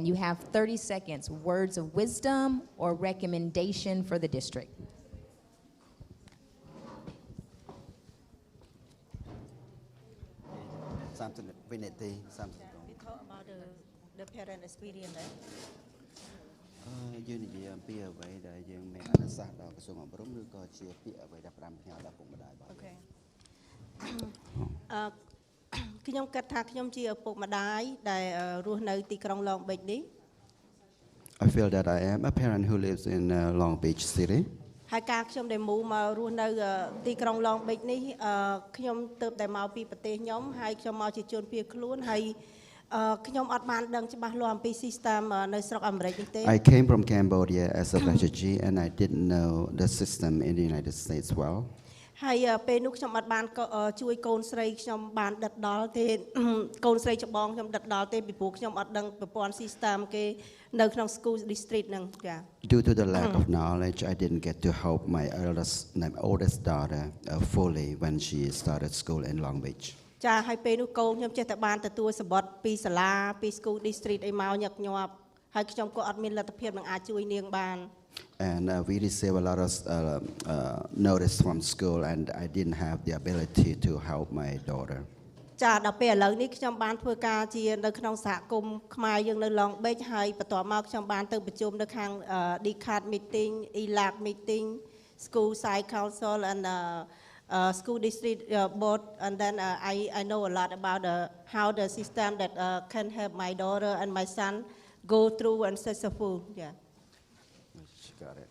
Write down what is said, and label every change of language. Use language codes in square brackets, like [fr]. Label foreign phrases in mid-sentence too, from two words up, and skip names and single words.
[en] You have 30 seconds. Words of wisdom or recommendation for the district. We talk about the parent experience. [km] យើងនិយាយអំពីអ្វីដែលយើងមានអនុសាសន៍ដល់ក្រសួងអប់រំឬក៏ជាពាក្យអ្វីដែលផ្ដាំផ្ញើដល់ពុកម្ដាយបាទ ខ្ញុំគិតថាខ្ញុំជាឪពុកម្ដាយដែលរស់នៅទីក្រុង Long Beach នេះ [en] I feel that I am a parent who lives in Long Beach City. [km] ហើយការខ្ញុំដែលមូមករស់នៅទីក្រុង Long Beach នេះខ្ញុំទៅតែមកពីប្រទេសខ្ញុំហើយខ្ញុំមកជាជនភៀសខ្លួនហើយខ្ញុំអត់បានដឹងច្បាស់លាស់អំពី system នៅស្រុកអាមេរិកនេះទេ [en] I came from Cambodia as a refugee, and I didn't know the system in the United States well. [km] ហើយពេលនោះខ្ញុំអត់បានជួយកូនស្រីខ្ញុំបានដិតដល់ទេ កូនស្រីច្បងខ្ញុំដិតដល់ទេពីព្រោះខ្ញុំអត់ដឹងប្រព័ន្ធ system គេនៅក្នុង [en] school district [km] ហ្នឹងចា [en] Due to the lack of knowledge, I didn't get to help my oldest daughter fully when she started school in Long Beach. [km] ចាហើយពេលនោះកូនខ្ញុំចេះតែបានទទួលសម្បត្តិពីសាលាពី [en] school district [km] អីមកញឹកញាប់ហើយខ្ញុំក៏អត់មានលទ្ធភាពនឹងអាចជួយនាងបាន [en] And we received a lot of notice from school, and I didn't have the ability to help my daughter. [km] ចាដល់ពេលឥឡូវនេះខ្ញុំបានធ្វើការជានៅក្នុងសហគមន៍ខ្មែរយើងនៅ Long Beach ហើយបន្ទាប់មកខ្ញុំបានទៅប្រជុំនៅខាង [en] LCAP meeting, LCAP meeting, school site council and school district board, and then I know a lot about how the system that can help my daughter and my son go through and successful. Yeah. She got it.